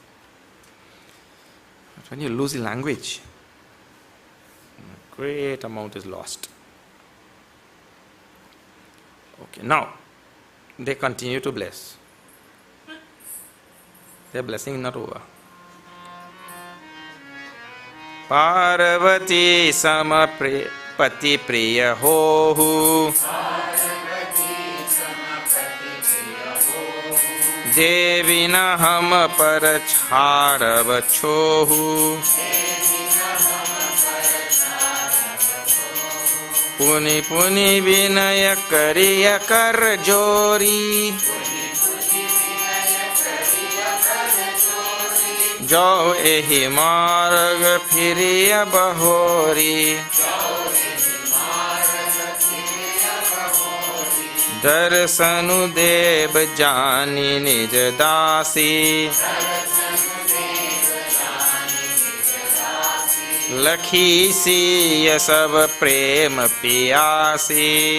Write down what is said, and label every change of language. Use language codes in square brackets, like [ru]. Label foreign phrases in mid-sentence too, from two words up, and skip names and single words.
[en] But when you lose the language, a great amount is lost. Okay, now they continue to bless. Their blessing is not over. [awa] पार्वती समपति प्रिय होहू देविना हम परछरव छोहू पुनि पुनि विनय करिय कर जोरी, जो एहि मार्ग फिरिय बहोरी। दर्शनु देव जानी निज दासी, लखी सिय सब प्रेम पियासी।